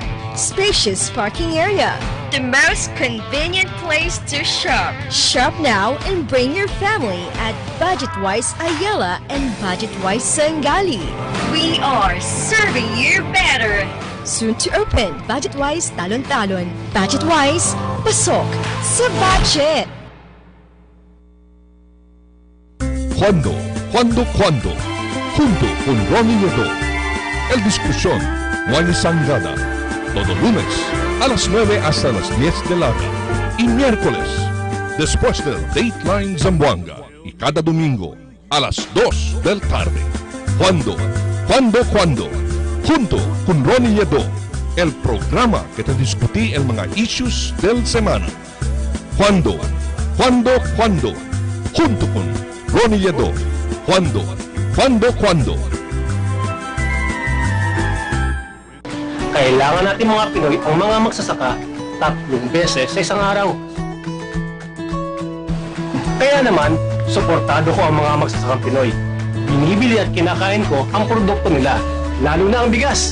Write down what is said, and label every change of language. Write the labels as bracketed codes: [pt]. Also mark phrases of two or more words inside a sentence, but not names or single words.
[en] Spacious parking area. The most convenient place to shop. Shop now and bring your family at Budget-wise Ayala and Budget-wise Sangali. We are serving you better. Soon to open, Budget-wise Talon-Talon. [tl] Budget-wise, pasok sa budget. [cbk] Cuando, junto con Ronnie Nieto. El discusión, Juan y Sangada. Todo lunes, a las 9 hasta las 10 de la noche. Y miércoles, después del Dateline Zamboanga. Y cada domingo, a las 2 del tarde. Cuando, junto con Ronnie Nieto. El programa que te discutí el mga issues del semana. Cuando, junto con Ronnie Yedo. Cuando. [tl] Kailangan natin mga Pinoy ang mga magsasaka 3 beses sa isang araw. Kaya naman, suportado ko ang mga magsasakang Pinoy. Binibili at kinakain ko ang produkto nila, lalo na ang bigas.